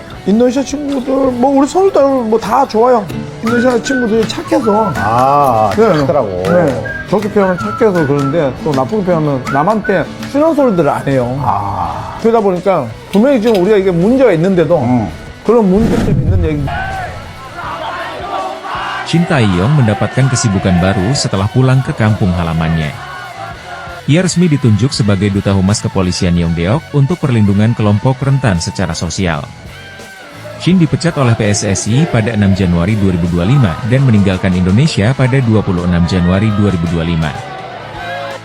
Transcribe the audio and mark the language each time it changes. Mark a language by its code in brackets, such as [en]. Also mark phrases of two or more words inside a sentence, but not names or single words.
[ko] 인도네시아 친구들, 우리 선수들 다 좋아요. 인도네시아 친구들이 착해서. 착하더라고. 네. 좋게 표현하면 착해서 그러는데, 또 나쁘게 표현하면 남한테 싫은 소리들을 안 해요. 그러다 보니까 분명히 지금 우리가 이게 문제가 있는데도, 그런 문제점 있는 얘기. [id] Sintayong mendapatkan kesibukan baru setelah pulang ke kampung halamannya. Ia resmi ditunjuk sebagai Duta Humas Kepolisian Yeongdeok untuk perlindungan kelompok rentan secara sosial. Shin dipecat oleh PSSI pada 6 Januari 2025 dan meninggalkan Indonesia pada 26 Januari 2025.